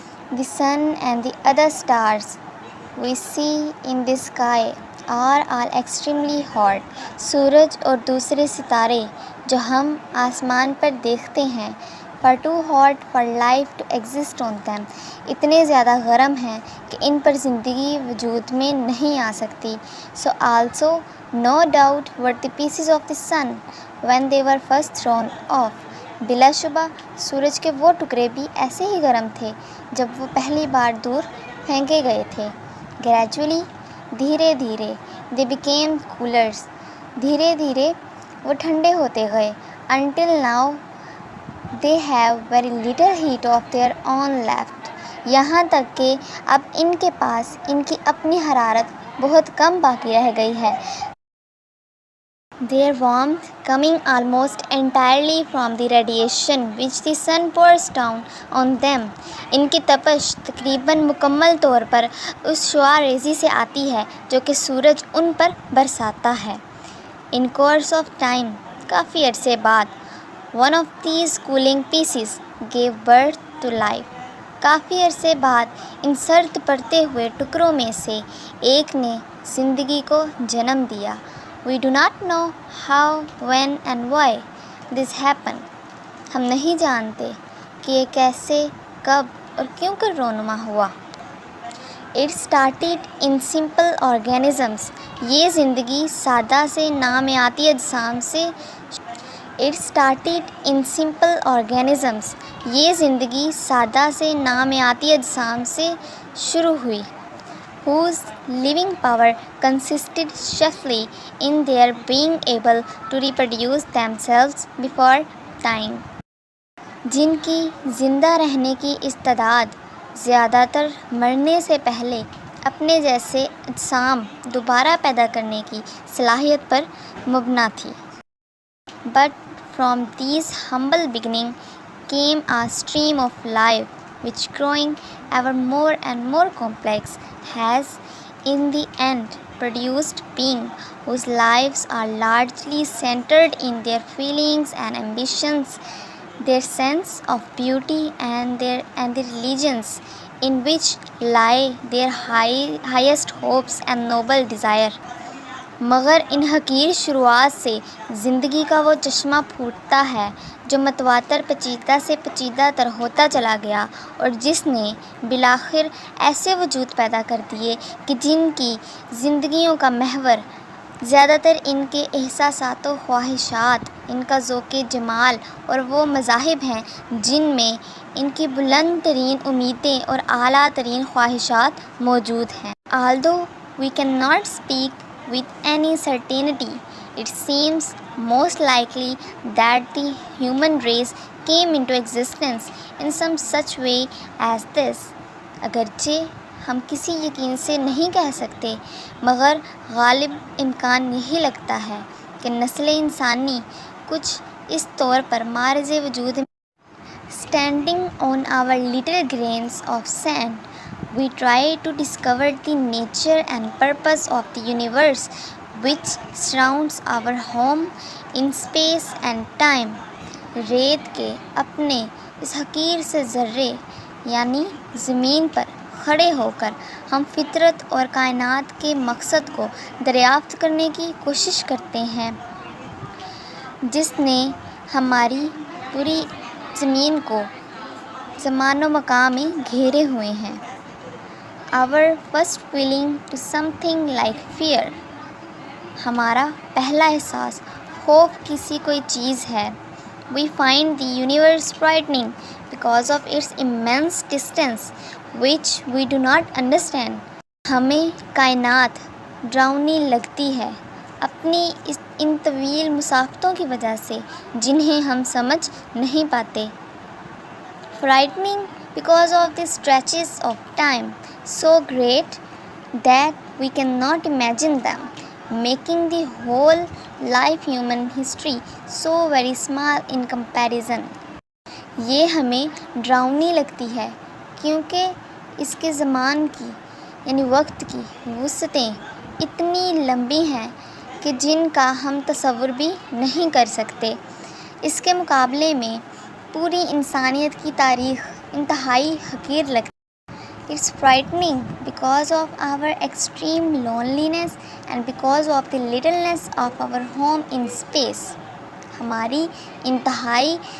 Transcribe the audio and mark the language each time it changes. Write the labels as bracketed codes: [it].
[en] The sun and the other stars we see in the sky are all extremely hot. [ur] سورج اور دوسرے ستارے جو ہم آسمان پر دیکھتے ہیں [en] far too hot for life to exist on them, [ur] اتنے زیادہ گرم ہیں کہ ان پر زندگی وجود میں نہیں آ سکتی. [en] So also no doubt were the pieces of the sun when they were first thrown off. [ur] بلا شبہ سورج کے وہ ٹکڑے بھی ایسے ہی گرم تھے جب وہ پہلی بار دور پھینکے گئے تھے. [en] Gradually [ur] دھیرے دھیرے [en] they became coolers. [ur] دھیرے دھیرے وہ ٹھنڈے ہوتے گئے. [en] Until now they have very little heat of their own left. [ur] یہاں تک کہ اب ان کے پاس ان کی اپنی حرارت بہت کم باقی رہ گئی ہے. [en] Their warmth coming almost entirely from the radiation which the sun pours down on them. [ur] ان کی تپش تقریباً مکمل طور پر اس شعاع ریزی سے آتی ہے جو کہ سورج ان پر برساتا ہے. [en] In course of time [ur] کافی عرصے بعد [en] one of these cooling pieces gave birth to life. [ur] کافی عرصے بعد ان سرد پڑتے ہوئے ٹکڑوں میں سے ایک نے زندگی کو جنم دیا. [en] We do not know how, when and why this happened. [ur] ہم نہیں جانتے کہ یہ کیسے، کب اور کیوں کر رونما ہوا. [en] It started in simple organisms. [ur] یہ زندگی سادہ سے نامیاتی اجسام سے [en] It started in simple organisms. [ur] یہ زندگی سادہ سے نامیاتی اجسام سے شروع ہوئی. [en] Whose living power consisted chiefly in their being able to reproduce themselves before dying. [ur] جن کی زندہ رہنے کی استعداد زیادہ تر مرنے سے پہلے اپنے جیسے اجسام دوبارہ پیدا کرنے کی صلاحیت پر مبنی تھی. [en] But from these humble beginnings came a stream of life which, growing ever more and more complex, has in the end produced beings whose lives are largely centered in their feelings and ambitions, their sense of beauty and the religions in which lie their highest hopes and noble desire. [ur] مگر ان حقیر شروعات سے زندگی کا وہ چشمہ پھوٹتا ہے جو متواتر پیچیدہ سے پیچیدہ تر ہوتا چلا گیا، اور جس نے بالآخر ایسے وجود پیدا کر دیے کہ جن کی زندگیوں کا محور زیادہ تر ان کے احساسات و خواہشات، ان کا ذوق جمال اور وہ مذاہب ہیں جن میں ان کی بلند ترین امیدیں اور اعلیٰ ترین خواہشات موجود ہیں. [en] Although we cannot speak with any certainty, it seems most likely that the human race came into existence in some such way as this. [ur] اگرچہ ہم کسی یقین سے نہیں کہہ سکتے، مگر غالب امکان یہی لگتا ہے کہ نسل انسانی کچھ اس طور پر معرض وجود میں [en] Standing on our little grains of sand, we try to discover the nature and purpose of the universe which surrounds our home in space and time. [ur] ریت کے اپنے اس حقیر سے ذرے یعنی زمین پر کھڑے ہو کر ہم فطرت اور کائنات کے مقصد کو دریافت کرنے کی کوشش کرتے ہیں جس نے ہماری پوری زمین کو زمان و مکان میں گھیرے ہوئے ہیں. [en] Our first feeling to something like fear. [ur] ہمارا پہلا احساس خوف کسی کوئی چیز ہے. [en] We find the universe frightening because of its immense distance which we do not understand. [ur] ہمیں کائنات ڈراؤنی لگتی ہے اپنی ان طویل مسافتوں کی وجہ سے جنہیں ہم سمجھ نہیں پاتے. [en] Frightening because of the stretches of time so great that we cannot imagine them, making the whole life human history so very small in comparison. [ur] یہ ہمیں ڈراؤنی لگتی ہے کیونکہ اس کے زمان کی یعنی وقت کی وسعتیں اتنی لمبی ہیں کہ جن کا ہم تصور بھی نہیں کر سکتے۔ اس کے مقابلے میں پوری انسانیت کی تاریخ انتہائی حقیر لگتی ہے۔ [en] It's frightening because of our extreme loneliness and because of the littleness of our home in space۔ [ur] ہماری انتہائی